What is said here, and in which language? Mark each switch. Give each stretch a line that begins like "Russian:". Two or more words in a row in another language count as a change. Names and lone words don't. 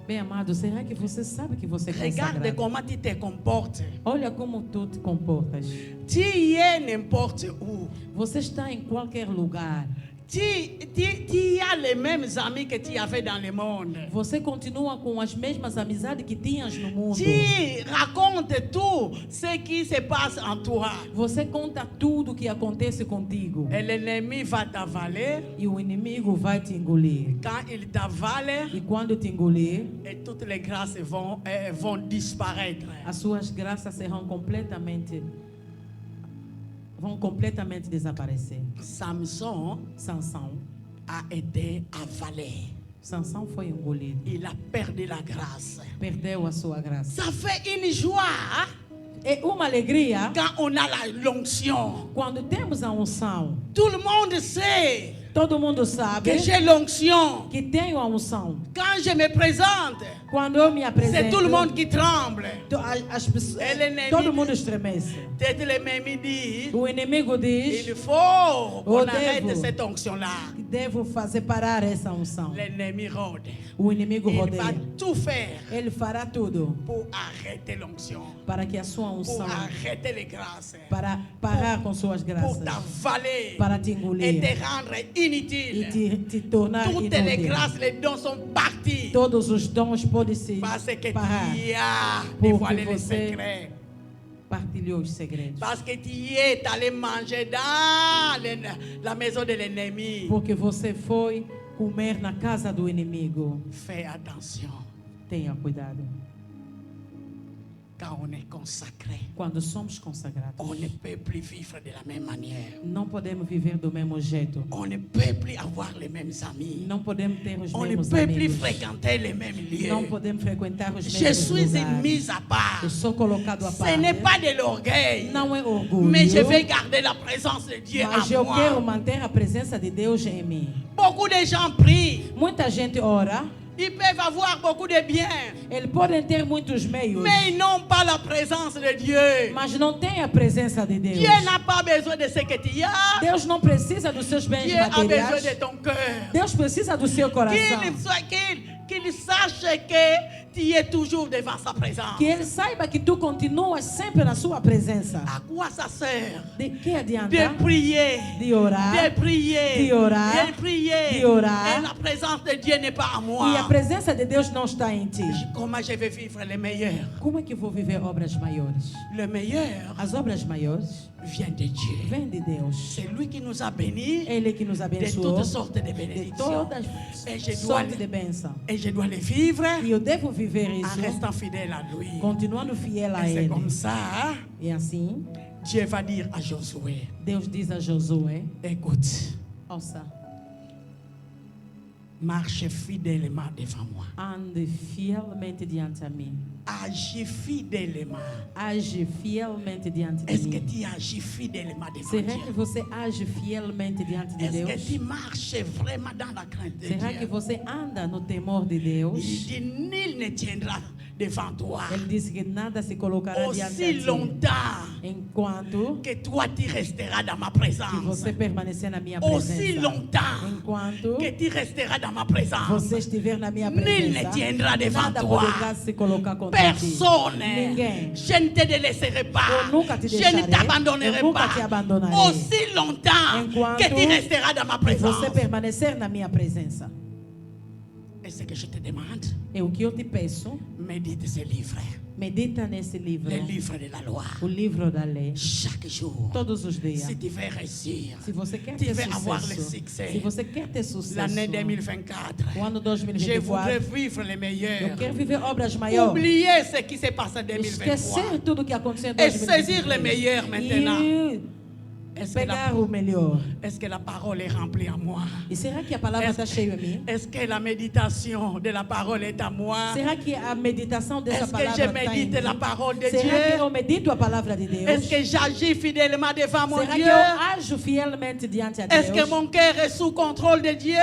Portuguese: Bem amado, será que você sabe que você é
French: Regarde
Portuguese: consagrado?
French: comment tu te comportes.
Portuguese: Olha como tu te comportas.
French: Tu y es n'importe où.
Portuguese: Você está em qualquer lugar.
French: Tu as les mêmes amis que tu avais dans le monde.
Portuguese: Você continua com as mesmas amizades que tinhas no mundo.
French: Tu racontes tout ce qui se passe en toi.
Portuguese: Você conta tudo que acontece contigo.
French: Et l'ennemi va t'avaler.
Portuguese: E o inimigo vai te engolir.
French: Quand il t'avale,
Portuguese: E quando te engolir,
French: et toutes les grâces vont disparaître.
Portuguese: as suas graças vão completamente desaparecer.
French: Samson
Portuguese: Sansão
French: a été avalé.
Portuguese: Sansão foi engolido.
French: Il a perdu la grâce.
Portuguese: Perdeu a sua graça.
French: Ça fait une joie
Portuguese: É uma alegria
French: quand on a l'onction.
Portuguese: quando temos a unção.
French: Tout le monde sait
Portuguese: Todo mundo sabe
French: que j'ai l'onction.
Portuguese: que tenho a unção.
French: Quand je me présente,
Portuguese: Quando eu me
French: c'est
Portuguese: apresento,
French: tout le monde qui tremble.
Portuguese: as pessoas, Ele nem todo me- mundo estremece.
French: Peut-être l'ennemi dit,
Portuguese: O inimigo diz
French: il faut qu'on
Portuguese: Oh,
French: arrête
Portuguese: devo.
French: cette onction-là.
Portuguese: que devo fazer parar essa unção.
French: L'ennemi rôde.
Portuguese: O inimigo
French: Il va
Portuguese: rodeia.
French: tout faire
Portuguese: Ele fará tudo
French: pour arrêter l'onction,
Portuguese: para que a sua
French: pour
Portuguese: unção,
French: arrêter les grâces,
Portuguese: para parar com suas
French: pour
Portuguese: graças,
French: t'avaler
Portuguese: para te
French: et
Portuguese: engolir
French: te rendre
Portuguese: e
French: inutile.
Portuguese: te tornar
French: Toutes les
Portuguese: inútil.
French: grâces, les dons sont partis
Portuguese: Todos os dons podem se
French: parce que
Portuguese: parar,
French: tu as Pour dévoilé
Portuguese: que
French: les
Portuguese: você-
French: secrets.
Portuguese: partilhou os segredos.
French: Parce que tu es allé manger dans la maison de l'ennemi.
Portuguese: Porque você foi comer na casa do inimigo.
French: Fais attention
Portuguese: Tenha cuidado.
French: quand on est consacré.
Portuguese: Quando somos consagrados,
French: On ne peut plus vivre de la même manière.
Portuguese: não podemos viver do mesmo jeito.
French: On ne peut plus avoir les mêmes amis.
Portuguese: Não podemos ter os
French: On ne
Portuguese: mesmos
French: peut plus
Portuguese: amigos.
French: fréquenter les mêmes
Portuguese: Não
French: lieux.
Portuguese: podemos frequentar os
French: Je
Portuguese: mesmos
French: suis une
Portuguese: lugares.
French: mise à part.
Portuguese: Eu sou colocado à
French: Ce
Portuguese: parte.
French: n'est pas de l'orgueil,
Portuguese: Não é orgulho.
French: mais je vais garder la présence de Dieu
Portuguese: Mas
French: en
Portuguese: eu quero
French: moi.
Portuguese: manter a presença de Deus em mim.
French: Beaucoup de gens prient.
Portuguese: Muita gente ora.
French: Ils peuvent avoir beaucoup de biens,
Portuguese: Eles podem ter muitos meios.
French: mais ils n'ont pas la présence de Dieu.
Portuguese: Mas não tem a presença de Deus.
French: Dieu n'a pas besoin de ce que tu as.
Portuguese: Deus não precisa dos seus bens
French: Dieu a besoin
Portuguese: materiais.
French: de ton cœur.
Portuguese: Deus precisa do seu coração.
French: Qu'il sache que tu es toujours devant sa présence.
Portuguese: Que ele saiba que tu continuas sempre na sua presença.
French: À quoi ça sert
Portuguese: De que adianta
French: de prier,
Portuguese: de orar
French: de prier,
Portuguese: de orar,
French: de prier,
Portuguese: de orar,
French: et la présence de Dieu n'est pas à
Portuguese: e a
French: moi?
Portuguese: presença de Deus não está em ti?
French: Comment je vais vivre le meilleur?
Portuguese: Como é que eu vou viver obras maiores?
French: Le meilleur
Portuguese: As obras maiores
French: vient de Dieu.
Portuguese: vêm de Deus.
French: C'est lui qui nous a bénis
Portuguese: Ele que nos
French: de
Portuguese: abençoou
French: toutes sortes de
Portuguese: de
French: bénédictions.
Portuguese: todas
French: Et je dois,
Portuguese: sortes de bênçãos.
French: et je dois les vivre
Portuguese: E eu devo viver
French: en
Portuguese: isso
French: restant fidèle à lui.
Portuguese: continuando fiel a
French: Et c'est
Portuguese: Ele.
French: comme ça,
Portuguese: E assim,
French: Dieu va dire à Josué,
Portuguese: Deus diz a Josué:
French: écoute,
Portuguese: ouça,
French: marche fidèlement devant moi.
Portuguese: ande fielmente diante a mim.
French: Agis fidèlement.
Portuguese: Age fielmente diante de
French: Est-ce que
Portuguese: mim.
French: tu agis fidèlement devant
Portuguese: Será que
French: Dieu?
Portuguese: você age fielmente diante de
French: Est-ce que
Portuguese: Deus?
French: tu marches vraiment dans la crainte de
Portuguese: Será que
French: Dieu?
Portuguese: você anda no temor de
French: Il
Portuguese: Deus?
French: dit, nul ne tiendra devant toi
Portuguese: Ele disse que nada se colocará diante
French: aussi
Portuguese: de ti
French: longtemps
Portuguese: enquanto
French: que toi tu resteras dans ma
Portuguese: que
French: présence.
Portuguese: você permanecer na minha
French: Aussi
Portuguese: presença.
French: longtemps
Portuguese: Enquanto
French: que tu resteras dans ma présence.
Portuguese: você estiver na minha
French: Nul ne
Portuguese: presença,
French: tiendra devant
Portuguese: nada
French: toi.
Portuguese: poderá se colocar contra ti.
French: Personne.
Portuguese: Ninguém.
French: Je ne te délaisserai pas.
Portuguese: Eu nunca te
French: Je ne
Portuguese: deixarei.
French: t'abandonnerai
Portuguese: Eu nunca te
French: pas.
Portuguese: abandonarei.
French: Aussi longtemps
Portuguese: Enquanto
French: que tu resteras dans ma
Portuguese: que
French: présence.
Portuguese: você permanecer na minha presença.
French: Et ce que je te demande,
Portuguese: É o que eu te peço.
French: médite ce livre.
Portuguese: Medita nesse livro.
French: Le livre de la loi.
Portuguese: O livro da lei.
French: Chaque jour.
Portuguese: Todos os dias.
French: Si tu veux réussir,
Portuguese: Se você quer
French: tu
Portuguese: ter
French: veux avoir le
Portuguese: sucesso.
French: succès.
Portuguese: Se você quer ter sucesso.
French: L'année 2024.
Portuguese: O ano
French: Je voudrais
Portuguese: 2024.
French: vivre le meilleur.
Portuguese: Eu quero viver obras maiores.
French: Oublier ce qui s'est passé en 2023.
Portuguese: Esquecer tudo que aconteceu em
French: Et
Portuguese: 2023.
French: saisir le meilleur maintenant.
Portuguese: E
French: Est-ce que,
Portuguese: pegar o melhor.
French: est-ce que la parole est remplie en moi?
Portuguese: E será que a palavra está cheia em mim?
French: Est-ce que la méditation de la parole est à moi?
Portuguese: Será que a meditação dessa
French: Est-ce que
Portuguese: palavra
French: je
Portuguese: está em
French: médite la
Portuguese: mim?
French: parole de
Portuguese: Será que eu
French: Dieu?
Portuguese: medito a palavra de Deus?
French: Est-ce que j'agis fidèlement devant mon
Portuguese: Será que
French: Dieu?
Portuguese: eu ajo fielmente diante a Deus?
French: Est-ce que mon cœur est sous contrôle de Dieu?